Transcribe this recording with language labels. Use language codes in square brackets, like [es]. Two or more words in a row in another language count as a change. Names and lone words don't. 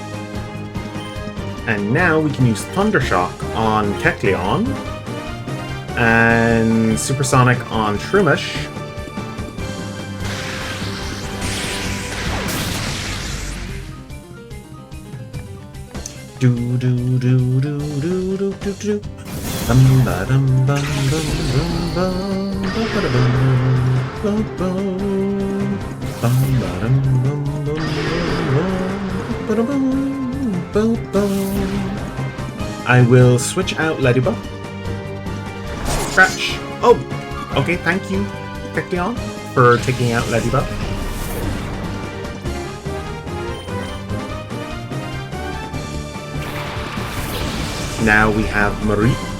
[en] And now we can use Thundershock on Kecleon. And Supersonic on Shroomish. Do do do do do do do do. Bum ba dum bum bum bum bum ba da bum bum bum ba dum bum bum ba da bum bum bum. I will switch out Ladybug. Scratch. Oh, okay. Thank you, Kecleon, for taking out Ladybug. Now we have Mareep.